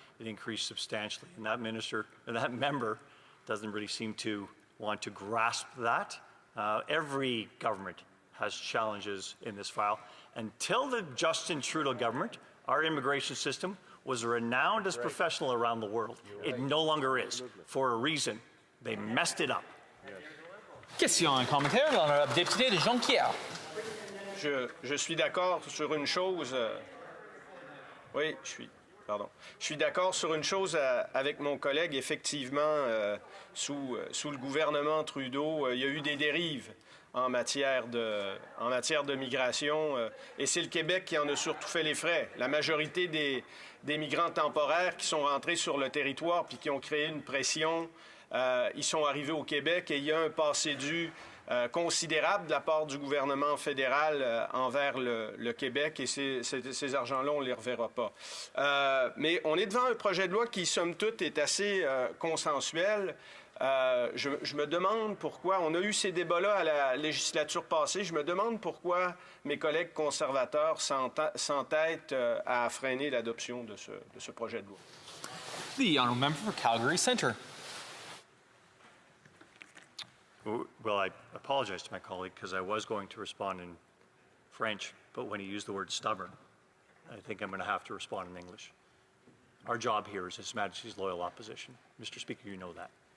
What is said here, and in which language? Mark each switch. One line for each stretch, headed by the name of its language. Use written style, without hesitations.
English: It increased substantially, and that member doesn't really seem to want to grasp that. Every government has challenges in this file. Until the Justin Trudeau government, our immigration system was renowned as professional around the world. It no longer is, for a reason. They messed it up.
French: Question et commentaire, l'honorable député de Jonquière. Je suis d'accord sur une chose. Oui, je suis d'accord sur une chose avec mon collègue. Effectivement, sous le gouvernement Trudeau, il y a eu des dérives en matière de migration, et c'est le Québec qui en a surtout fait les frais. La majorité des migrants temporaires qui sont rentrés sur le territoire puis qui ont créé une pression, ils sont arrivés au Québec, et il y a un passé dû considérable de la part du gouvernement fédéral envers le Québec, et ces argents-là, on ne les reverra pas. Mais on est devant un projet de loi qui, somme toute, est assez consensuel. Je me demande pourquoi, on a eu ces débats-là à la législature passée, je me demande pourquoi mes collègues conservateurs s'entêtent à freiner l'adoption de ce projet de loi.
English: The honourable member for Calgary Centre. Well, I apologize to my colleague because I was going to respond in French, but when he used the word stubborn, I think I'm going to have to respond in English. Our job here is His Majesty's loyal opposition. Mr. Speaker, you know that.